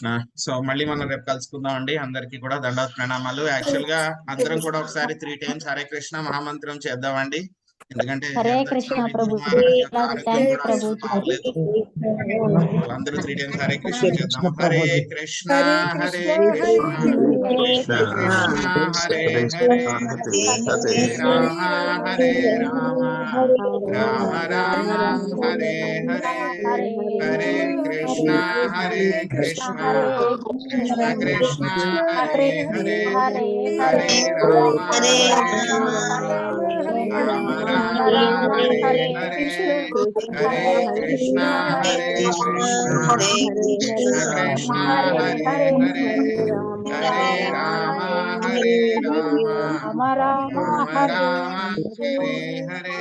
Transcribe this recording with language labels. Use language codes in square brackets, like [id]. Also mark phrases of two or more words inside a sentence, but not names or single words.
[te] సో మళ్ళీ మనం రేపు కలుసుకుందాం అండి. అందరికి కూడా దండవత్ ప్రణామాలు. యాక్చువల్ గా అందరం కూడా ఒకసారి 3 times హరే కృష్ణ మహామంత్రం చేద్దామండి. ఎందుకంటే అందరూ 3 times హరే కృష్ణ చేద్దాం. [sa] హరే కృష్ణ హరే కృష్ణ హరే హరే రామ హరే రామ రామ రామ హరే హరే హరే కృష్ణ హరే కృష్ణ కృష్ణ కృష్ణ హరే హరే హరే రామ హరే రామ రామ రామ హరే హరే హరే కృష్ణ హరే కృష్ణ కృష్ణ కృష్ణ హరే హరే హరే రామ హరే రామ రామ రామ హరే హరే.